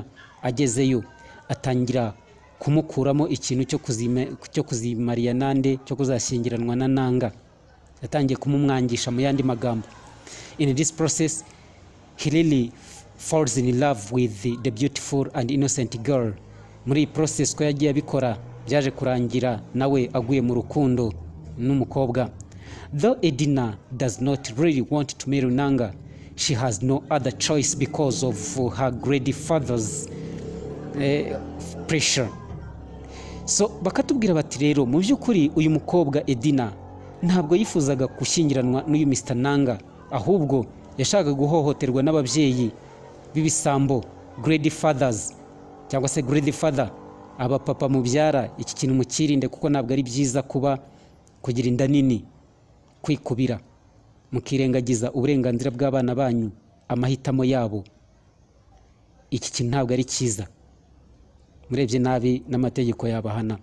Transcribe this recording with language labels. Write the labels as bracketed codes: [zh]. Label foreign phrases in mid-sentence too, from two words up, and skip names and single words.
[rw] Agezeyo atangira kumukuramo ikintu cyo kuzimariya nande, cyo kuzashyingiranwa na Nanga. Yatangiye kumumwangisha mu yandi magambo. [en] In this process, he really falls in love with the beautiful and innocent girl. [rw] Muri process ko yagiye abikora, byaje kurangira nawe aguye mu rukundo n'umukobwa. [en] Though Edina does not really want to marry Nanga, she has no other choice because of her greedy father's pressure. [rw] So bakatubwira bati rero mu by'ukuri uyu mukobwa Edina ntabwo yifuzaga gushyingiranwa n'uyu Mr Nanga, ahubwo yashakaga guhohoterwa n'ababyeyi b'ibisambo, [en] greedy fathers [rw] cyangwa se [en] greedy father, [rw] aba papa mubyara. Iki kintu mukirinde kuko ntabwo ari byiza kugira inda nini, kwikubira mukirengagiza uburenganzira bw'abana banyu, amahitamo yabo. iki kintu ntabwo ari cyiza, murebye nabi n'amategeko yabahana.